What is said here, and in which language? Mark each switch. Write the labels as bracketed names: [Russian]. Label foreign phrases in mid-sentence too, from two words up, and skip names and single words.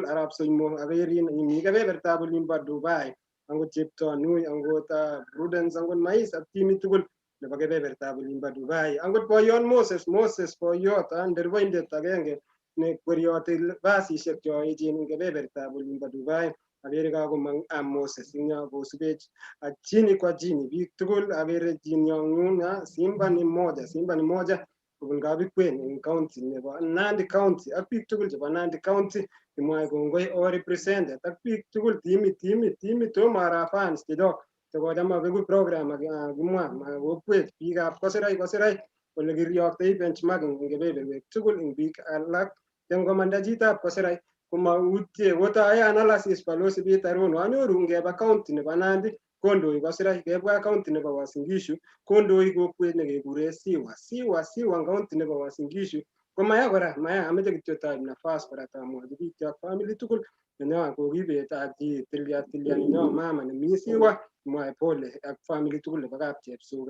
[Kalenjin] Arap Soimo akerin imi kebebertab olimbo Dubai, angot Cheptanui, angot Prudence, angot Mais ak timit tugul nebo kebebertab olimbo Dubai, angot boyot Moses boyot nderboindet agenge ne kwerioti basisiek cho echen eng kebebertab olimbo Dubai. Akere kakomang Moses nya kosubech [Swahili] chini kwa chini [Kalenjin] biik tugul. Akere chinyon Simba [Swahili] ni moja [Kalenjin] kobun Kabikwen eng county nebo Nandi County ak biik tugul chebo Nandi County kimwae kongoi [English] all represented [Kalenjin] ak biik tugul timit Omar fans chechok chekochama beku program kimwa kokwet biikab kosirai ole kirioktoi benchmarking eng kebeberwek tugul eng biik alak ngomanda chitab kosirai komautie kotae analysis balozi Peter Rono anyoru ngeba county nebo Nandi kondoi kosirai, kebwa county nebo Uasin Gishu kondoi kokwet nekekure Siwa county nebo Uasin Gishu komaya kora ameche kityo taib nafas kora tamwachi biik chok family tugul nenyo kokibet ak tilyani mama nemi Siwa mwae pole ak family tugul nebo kap Chepsuga.